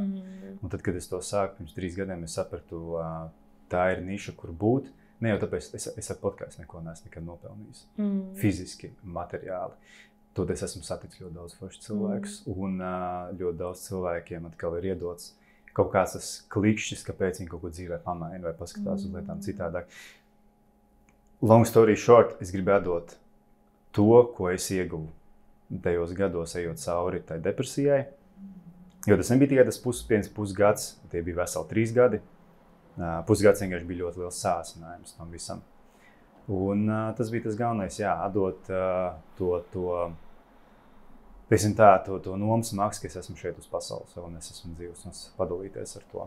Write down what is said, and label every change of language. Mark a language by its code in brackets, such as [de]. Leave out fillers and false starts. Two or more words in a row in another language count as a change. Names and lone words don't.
[lv] Un tad, kad es to sāku pirms 3 gadiem, es sapratu, tā ir niša, kur būt. Ne jau tāpēc, es ar podcastu neko neesmu nekad nopelnījis. Fiziski, materiāli. Tad es esmu saticis ļoti daudz foršu cilvēkus, un ļoti daudz cilvēkiem atkal ir iedots kaut kāds tas klikšķis, kāpēc viņi kaut ko dzīvē pamaina vai paskatās uz lietām citādāk. [en] Long story short, [lv] es gribētu dot to, ko es ieguvu tajos gados, ejot cauri tai depresijai. Jo tas nebija tikai tas pusgads, tie bija veseli 3 gadi. Pusgads vienkārši bija ļoti liels sāsinājums tam visam. Un tas bija tas galvenais, atdot to nomas maksu, ka es esmu šeit uz pasaules, un es esmu dzīvs, un padalīties ar to.